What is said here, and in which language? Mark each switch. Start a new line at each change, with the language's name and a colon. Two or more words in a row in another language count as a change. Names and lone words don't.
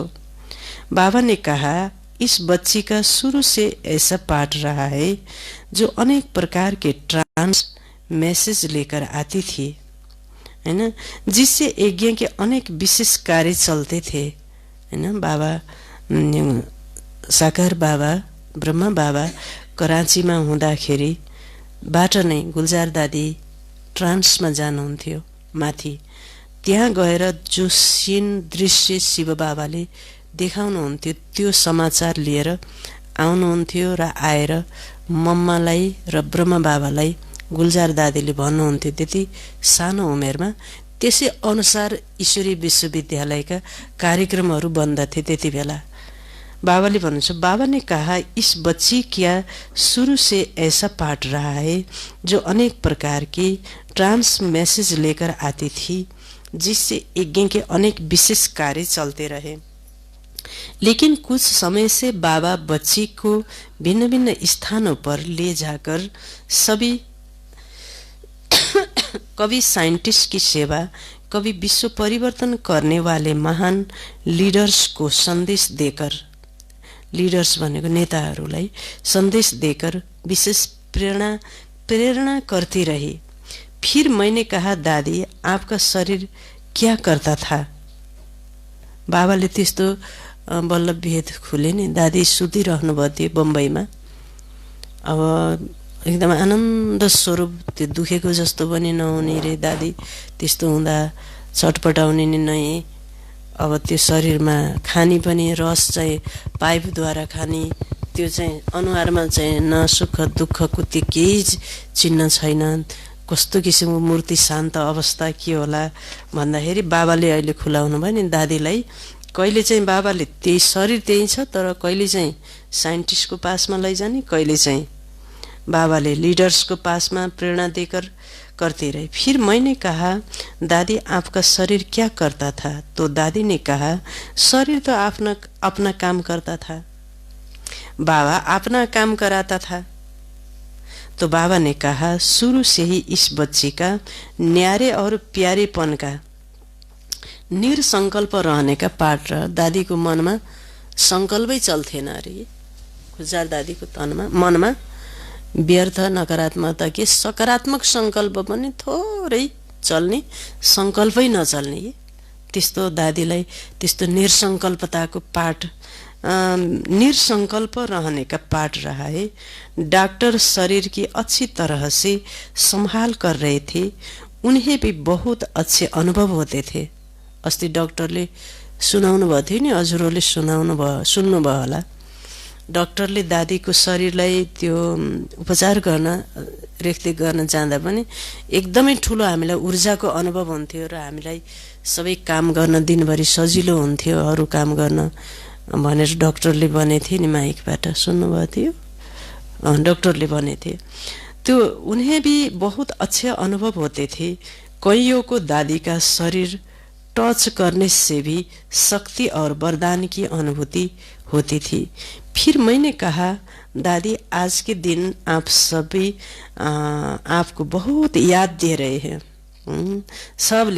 Hindi: बाबा ने कहा, इस बच्ची का शुरू से ऐसा पाठ रहा है जो अनेक प्रकार के
English: trance message
Hindi: लेकर आती थी, है ना, जिससे यज्ञ के अनेक विशेष कार्य चलते थे, है ना।
Nepali: बाबा साकार बाबा, ब्रह्मा बाबा कराचीमा हुँदाखेरि बाट नै गुलजार दादी ट्रान्समा जानुहुन्थ्यो माथि। त्यहाँ गएर जो सीन दृश्य शिव बाबाले देखाउनुहुन्थ्यो त्यो समाचार लिएर आउनुहुन्थ्यो र आएर मम्मालाई र ब्रह्मा बाबालाई गुलजार दादीले भन्नुहुन्थ्यो त्यति सानो उमेरमा। त्यसै अनुसार ईश्वरी विश्वविद्यालयका कार्यक्रमहरू बन्दथे त्यति बेला। बाबाले भन्नुहुन्छ,
Hindi: बाबा ने कहा, इस बच्ची क्या शुरू से ऐसा पाठ रहा है जो अनेक प्रकार की
English: trance message
Hindi: लेकर आती थी, जिससे यज्ञ के अनेक विशेष कार्य चलते रहे। लेकिन कुछ समय से बाबा बच्ची को भिन्न भिन्न स्थानों पर ले जाकर सभी कभी साइंटिस्ट की सेवा, कभी विश्व परिवर्तन करने वाले महान लीडर्स को संदेश देकर,
Nepali: लीडर्स भनेको नेताहरूलाई
Hindi: संदेश देकर विशेष प्रेरणा करती रही। फिर मैंने कहा, दादी आपका शरीर क्या करता था?
Nepali: बाबाले त्यस्तो बल्ल भेद खुले नि। दादी सुतिरहनु भयो थियो बम्बईमा। अब एकदम आनन्द स्वरूप, त्यो दुखेको जस्तो पनि नहुने रे दादी। त्यस्तो हुँदा छटपटाउने नै। अब त्यो शरीरमा खानी पनि रस चाहिँ पाइपद्वारा खानी, त्यो चाहिँ अनुहारमा चाहिँ न सुख दुःखको त्यो केही चिन्ह छैन। कस्तो किसिमको मूर्ति शान्त अवस्था के होला भन्दाखेरि बाबाले अहिले खुलाउनु भयो नि दादीलाई। कहिले चाहिँ बाबाले त्यही शरीर त्यही छ, तर कहिले चाहिँ साइन्टिस्टको पासमा लैजाने, कहिले चाहिँ बाबाले
Hindi: लीडर्स को पास में प्रेरणा देकर करते रहे। फिर मैंने कहा, दादी आपका शरीर क्या करता था? तो दादी ने कहा, शरीर तो अपना काम करता था, बाबा अपना काम कराता था। तो बाबा ने कहा, शुरू से ही इस बच्ची का न्यारे और प्यारेपन का निरसंकल्प रहने का पाठ रह।
Nepali: दादी को मन में संकल्पै चल्थेन अरे। गुलजार दादी को मनमा व्यर्थ नकारात्मकता के सकारात्मक संकल्प पनि थोरै चल्ने, संकल्पै नचल्ने। त्यस्तो दादीलाई त्यस्तो निरसंकल्पताको पाठ, निरसंकल्प
Hindi: रहने का पाठ रहा है। डॉक्टर शरीर की अच्छी तरह से संभाल कर रहे थे, उन्हें भी बहुत अच्छे अनुभव होते थे।
Nepali: अस्ति डाक्टरले सुनाउनु भयो थियो नि, हजुरहरूले सुन्नु भयो होला। डाक्टरले दादीको शरीरलाई त्यो उपचार गर्न रेखदेख गर्न जाँदा पनि एकदमै ठुलो हामीलाई ऊर्जाको अनुभव हुन्थ्यो र हामीलाई सबै काम गर्न दिनभरि सजिलो हुन्थ्यो, अरू काम गर्न भनेर डाक्टरले भनेथे नि, माइकबाट सुन्नुभएको थियो। डाक्टरले भनेथे
Hindi: तो उन्हें भी बहुत अच्छे अनुभव होते थे। कईयों को दादी का शरीर टच करने से भी शक्ति और वरदान की अनुभूति होती थी। फिर मैंने कहा, दादी आज के दिन आप सभी आपको बहुत याद दे रहे हैं सबले।